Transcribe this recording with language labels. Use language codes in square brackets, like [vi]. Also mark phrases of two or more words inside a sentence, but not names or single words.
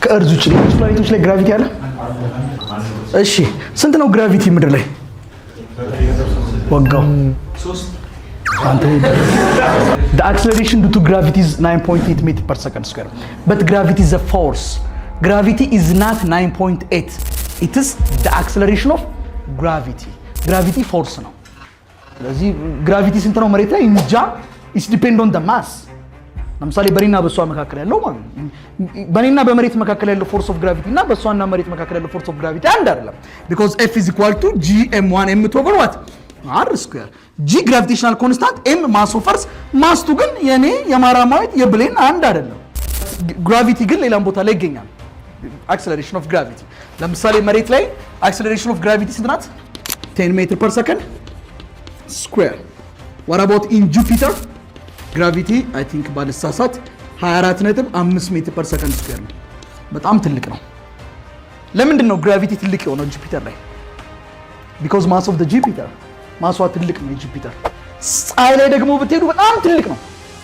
[am] ከእርዝ ውጭ ሌሎች ፕላኔቶች ላይ ግራቪቲ አለ? እሺ ስንት ነው ግራቪቲ ምድር ላይ? [en] ወጋው 3 The acceleration due to gravity is 9.8 meters per second square. But gravity is a force. Gravity is not 9.8. It is the acceleration of gravity. Gravity force [am] ነው። ስለዚህ gravity ስንት ነው መሬት ላይ? [en] እንጃ። It depends on the mass. [am] ለምሳሌ በኔና በሷ መካከል ያለው ማለት ነው። በኔና በመሬት መካከል ያለው [en] force of gravity [am] እና በሷና መሬት መካከል ያለው [en] force of gravity [am] አንድ አይደለም. [en] Because F is equal to gm1 m/over what? r square. g gravitational constant, m mass of earth, mass to [am] ግን የኔ የማራማዊት የብሌን አንድ አይደለም። gravity ግን ሌላም ቦታ ላይ ይገኛል። [en] acceleration of gravity [am] ለምሳሌ መሬት ላይ [en] acceleration of gravity [am] ስንት ናት? [en] 10 meters per second square. What about in Jupiter? Gravity I think [am] ባልሳሳት 24.5 [en] meters per second square [am] ነው። በጣም ትልቅ ነው። ለምንድን ነው gravity ትልቅ የሆነው ጁፒተር ላይ? [en] Because mass of the Jupiter [am] ማሷ ትልቅ ነው የጁፒተር። ፀሐይ ላይ ደግሞ ብትሄዱ በጣም ትልቅ ነው።